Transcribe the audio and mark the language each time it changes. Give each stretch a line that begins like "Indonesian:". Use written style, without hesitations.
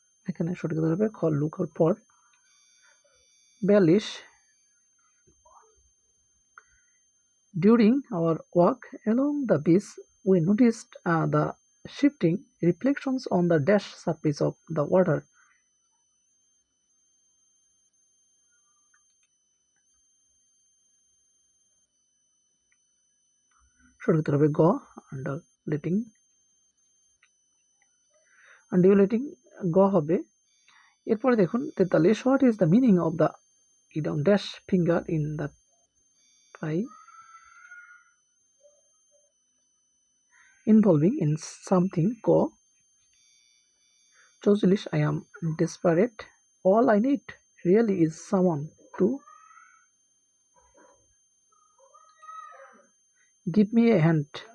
Bangla: এখানে সঠিক উত্তর হবে খ
English: look out for। 42 during our walk along the beach we noticed the shifting reflections on the dash surface of the water.
Bangla: সঠিক উত্তর হবে গ undulating। গ হবে। এরপরে দেখুন
English: 43 what is the meaning of the idiom dash finger in the pie involving in something? ক 44 I am desperate, all I need really is someone to give me a hand.